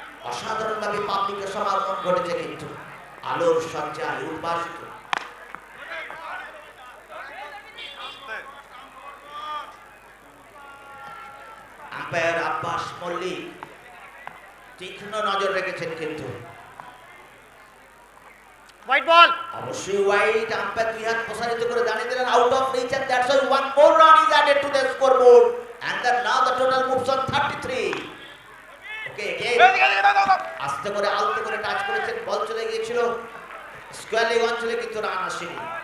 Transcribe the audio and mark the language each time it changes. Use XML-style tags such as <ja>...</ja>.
<bn>অসাধারণভাবে পাবলিকের সমাগম ঘটেছে, কিন্তু আলোর সজ্জায় উদ্ভাসিত। আম্পায়ার আব্বাস মল্লিক তীক্ষ্ণ নজর রেখেছেন, কিন্তু হোয়াইট বল অবশ্যই হোয়াইট। আম্পায়ার 2 হাত প্রসারিত করে জানিয়ে দিলেন</bn> <en>Out of reach and that's why 1 more run is added to the scoreboard and then now the total moves on 33.</en> <bn>ওকে আস্তে করে আলতো করে টাচ করেছেন, বল চলে গিয়েছিল স্কয়ার লেগ অঞ্চলে, কিন্তু রান আসেনি।</bn>